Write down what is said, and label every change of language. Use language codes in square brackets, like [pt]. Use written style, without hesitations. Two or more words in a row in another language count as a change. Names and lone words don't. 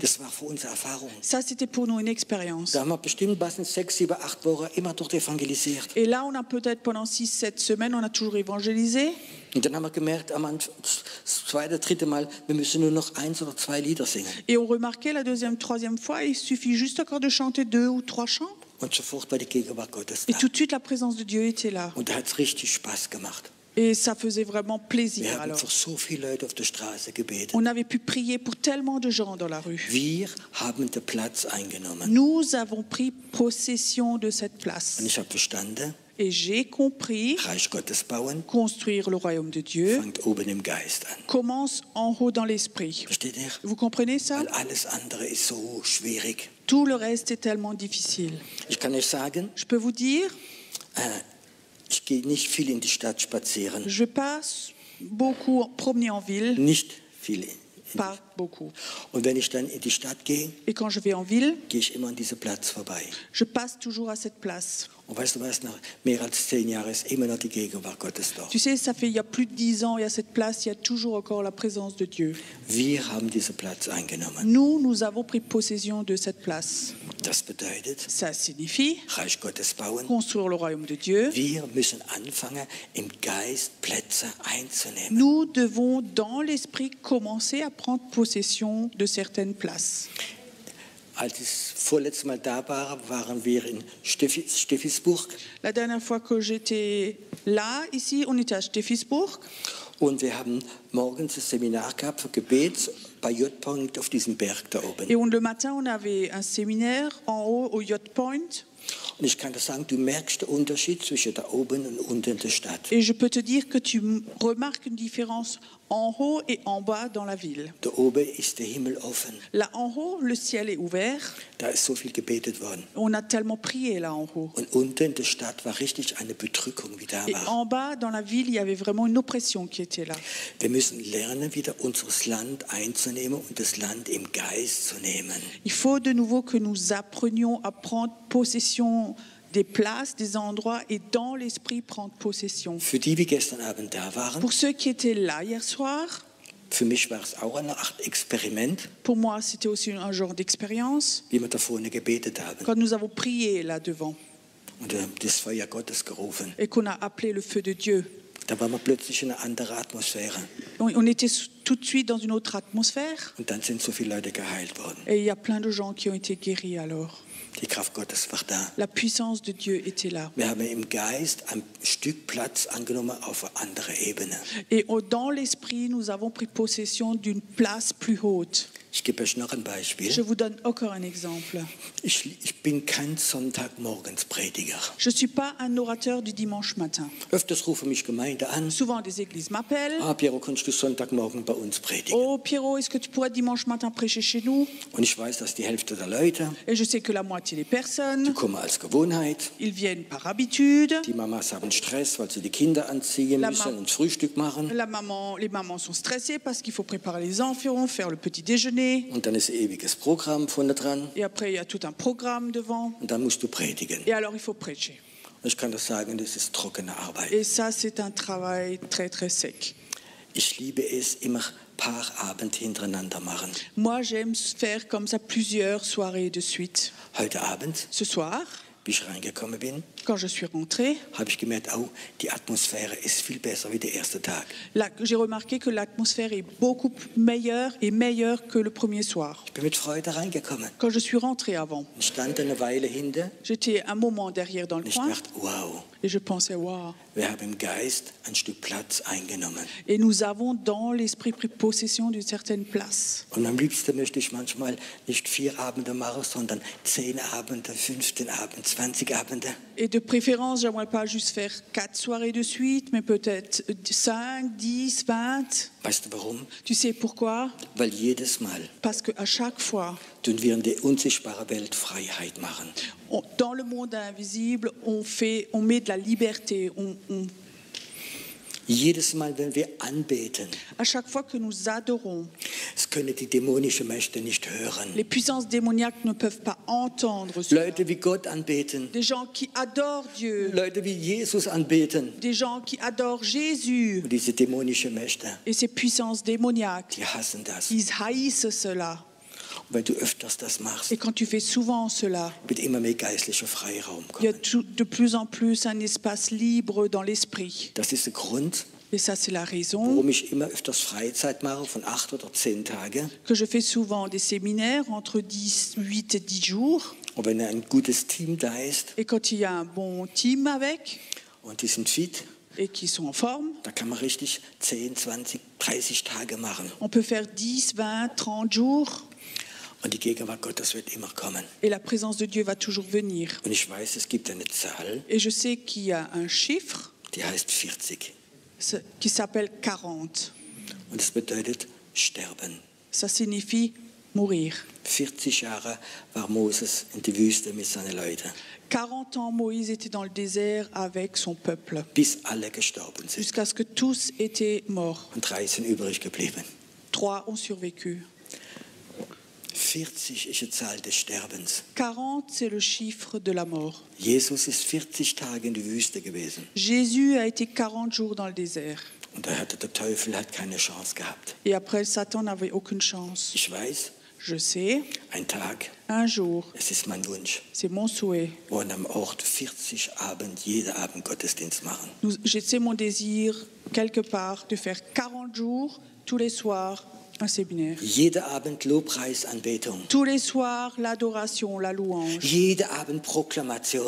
[de] Das war für uns Erfahrung. [fr] Ça, c'était pour nous une expérience. [de] Da haben wir bestimmt was in 6, 7, 8 Wochen immer dort evangelisiert. [fr] Et là, on a peut-être pendant 6-7 semaines, on a toujours évangélisé. [de] Und dann haben wir gemerkt, das zweite, dritte Mal, wir müssen nur noch 1 oder 2 Lieder singen. [fr] Et on remarquait la deuxième, troisième fois, il suffit juste encore de chanter 2 ou 3 chants. [de] Und sofort war die Gegenwart Gottes [fr] Et [de] da. [fr] tout de suite, la présence de Dieu était là. [de] Und da hat es richtig Spaß gemacht. [fr] Et ça faisait vraiment [de] Wir [fr] plaisir [de] haben [fr] alors. [de] für so viele Leute auf der Straße gebetet. [fr] On avait pu prier pour tellement de gens dans la rue. [de] Wir haben den Platz eingenommen. [fr] Nous avons pris possession de cette [de] Und [fr] place. [de] ich habe verstanden, [fr] Et j'ai compris, [de] Reich Gottes bauen [fr] construire le royaume de Dieu [de] fängt oben im Geist an. [fr] commence en haut dans l'esprit. [de] Versteht ihr? [fr] Vous comprenez ça? [de] Weil alles andere ist so schwierig. [fr] Tout le reste est tellement difficile. [de] Ich kann euch sagen, [fr] Je peux vous dire, [de] ich gehe nicht viel in die Stadt spazieren. [fr] je passe beaucoup promener en ville, [de] Nicht viel. [fr] pas beaucoup. [de] Und wenn ich dann in die Stadt gehe, [fr] Et quand je vais en ville, [de] gehe ich immer an diesem Platz vorbei. [fr] je passe toujours à cette place. [de] Und weißt du was, nach mehr als 10 Jahren ist immer noch die Gegenwart Gottes da. [fr] Tu sais, ça fait il y a plus de 10 ans, il y a cette place, il y a toujours encore la présence de Dieu. [de] Wir haben diesen Platz eingenommen. [fr] Nous avons pris possession de cette place. [de] Das bedeutet, [fr] Ça signifie [de] Reich Gottes bauen. [fr] construire le royaume de Dieu. [de] Wir müssen anfangen, im Geist Plätze einzunehmen. [fr] Nous devons, dans l'esprit, commencer à prendre possession de certaines places. [de] Als ich das vorletzte Mal da war, waren wir in Steffisburg [fr] La dernière fois que j'étais là, ici, on était à Steffisburg. [de] und wir haben morgens ein Seminar gehabt für Gebet bei J-Point auf diesem Berg da oben. [fr] Et le matin, on avait un séminaire en haut au Yacht Point. [de] Und ich kann dir sagen, du merkst den Unterschied zwischen da oben und unten in der Stadt. [fr] Et je peux te dire que tu remarques une différence en haut et en bas dans la ville. [de] Da oben ist der Himmel offen. [fr] Là en haut, le ciel est ouvert. [de] Da ist so viel gebetet worden. [fr] On a tellement prié là en haut. [de] Und unten in der Stadt war richtig eine Bedrückung, wie da [fr] Et [de] war. [fr] en bas, dans la ville, il y avait vraiment une oppression qui était là. [de] Wir müssen lernen, wieder unser Land einzunehmen und das Land im Geist zu nehmen. [fr] Il faut de nouveau que nous apprenions à prendre possession des places, des endroits et dans l'esprit prendre possession. [de] Für die, die gestern Abend da waren, [fr] Pour ceux qui étaient là hier soir, [de] für mich war es auch eine Art Experiment, [fr] pour moi, c'était aussi un genre d'expérience. [de] wie wir da vorne gebetet haben. [fr] Quand nous avons prié là devant [de] Und wir haben das Feuer Gottes gerufen. [fr] et qu'on a appelé le feu de Dieu, [de] Da waren wir plötzlich in einer anderen Atmosphäre. [fr] on était tout de suite dans une autre atmosphère [de] Und dann sind so viele Leute geheilt worden. [fr] et il y a plein de gens qui ont été guéris alors. [de] Die Kraft Gottes war da. [fr] La puissance de Dieu était là. [de] Wir haben im Geist ein Stück Platz angenommen auf einer anderen Ebene. [fr] Et dans l'esprit, nous avons pris possession d'une place plus haute. [de] Ich gebe euch noch ein [fr] Je [de] Beispiel. [fr] vous donne encore un exemple. [de] Ich bin kein Sonntagmorgensprediger. [fr] Je ne suis pas un orateur du dimanche matin. [de] Öfters rufen mich Gemeinde an. [fr] Souvent, des églises m'appellent. [de] Ah, Piero, kannst du Sonntagmorgen bei uns predigen? [fr] Oh, Pierrot, est-ce que tu pourrais dimanche matin prêcher chez nous? [de] Und ich weiß, dass die Hälfte der Leute, [fr] Et je sais que la moitié des [de] die [fr] personnes, [de] kommen als Gewohnheit. [fr] ils viennent par habitude. [de] Die Mamas haben Stress, weil sie die Kinder anziehen [fr] La [de] müssen [fr] Mam- [de] und Frühstück machen. [fr] Les mamans sont stressées parce qu'il faut préparer les enfants, faire le petit déjeuner. [de] Und dann ist ein ewiges Programm vorne dran. [fr] Et après, il y a tout un programme devant. [de] Und dann musst du predigen. [fr] Et alors, il faut prêcher. [de] Und ich kann das sagen, das ist trockene Arbeit. [fr] Et ça, c'est un travail très, très sec. [de] Ich liebe es, immer paar Abend hintereinander machen. [fr] Moi, j'aime faire comme ça plusieurs soirées de suite. [de] Heute Abend, [fr] Ce soir, [de] wie ich reingekommen bin, [fr] quand je suis rentrée, [de] habe ich gemerkt, oh, die Atmosphäre ist viel besser wie der erste Tag. [fr] là, j'ai remarqué que l'atmosphère est beaucoup meilleure et meilleure que le premier soir. [de] Ich bin mit Freude reingekommen. [fr] Quand je suis rentrée avant, [de] Ich stand eine Weile hinter [fr] j'étais un moment derrière dans le [de] und ich [fr] coin [de] dachte, wow, [fr] et je pensais, waouh. [de] wir haben im Geist ein Stück Platz eingenommen. [fr] Et nous avons dans l'esprit pris possession d'une certaine place. [de] Und am liebsten möchte ich manchmal nicht 4 Abende machen, sondern 10 Abende, 15 Abende, 20 Abende. [fr] Et de préférence, j'aimerais pas juste faire 4 soirées de suite, mais peut-être 5, 10, 20. [de] Weißt du warum? [fr] Tu sais pourquoi? [de] Weil jedes Mal [fr] Parce qu'à chaque fois, [de] tun wir in der unsichtbaren Welt Freiheit machen. [fr] dans le monde invisible, on met de la liberté. [de] Jedes Mal, wenn wir anbeten, [fr] À chaque fois que nous adorons, [de] es können die dämonischen Mächte nicht hören. [fr] les puissances démoniaques ne peuvent pas entendre cela. [de] Leute wie Gott anbeten, [fr] Des gens qui adorent Dieu, [de] Leute wie Jesus anbeten. [fr] des gens qui adorent Jésus [de] Und diese dämonischen Mächte, [fr] et ces puissances démoniaques, [de] die hassen das. [fr] ils haïssent cela. [de] Und wenn du öfters das machst, [fr] Et quand tu fais souvent cela, [de] wird immer mehr geistlicher Freiraum [fr] il y a [de] kommen. [fr] de plus en plus un espace libre dans l'esprit. [de] Das ist der Grund, [fr] Et ça, c'est la raison [de] warum ich immer öfters Freizeit mache von 8 oder 10 Tagen. [fr] que je fais souvent des séminaires entre 8 et 10 jours. [de] Und wenn ein gutes Team da ist [fr] Et quand il y a un bon team avec [de] und die sind fit, [fr] et qui sont en forme, [de] da kann man richtig 10, 20, 30 Tage machen. [fr] on peut faire 10, 20, 30 jours [de] Und die Gegenwart Gottes wird immer kommen. [fr] et la présence de Dieu va toujours venir. [de] Und ich weiß, es gibt eine Zahl, [fr] Et je sais qu'il y a un chiffre [de] die heißt 40. [fr] qui s'appelle 40. [de] Und es bedeutet sterben. [fr] Ça signifie mourir. [de] 40 Jahre war Moses in die Wüste mit seinen Leuten, [fr] 40 ans, Moïse était dans le désert avec son peuple, [de] bis alle gestorben sind. [fr] jusqu'à ce que tous étaient morts. [de] Und 3 sind übrig geblieben. [fr] 3 ont survécu. [de] 40 ist die Zahl des Sterbens. [fr] 40, c'est le chiffre de la mort. [de] Jesus ist 40 Tage in der Wüste gewesen. [fr] Jésus a été 40 jours dans le désert. [de] Und da hatte der Teufel hat keine Chance gehabt. [fr] Et après, Satan n'avait aucune chance. [de] Ich weiß, [fr] Je sais, [de] ein Tag, [fr] un jour, [de] es ist mein Wunsch, [fr] c'est mon souhait. [de] wollen am Ort 40 Abend, jeden Abend Gottesdienst machen. [fr] C'est mon désir, quelque part, de faire 40 jours, tous les soirs, un séminaire. [de] Jeden Abend Lobpreis, Anbetung. [fr] Tous les soirs, l'adoration, la louange. [de] Jeden Abend Proklamation.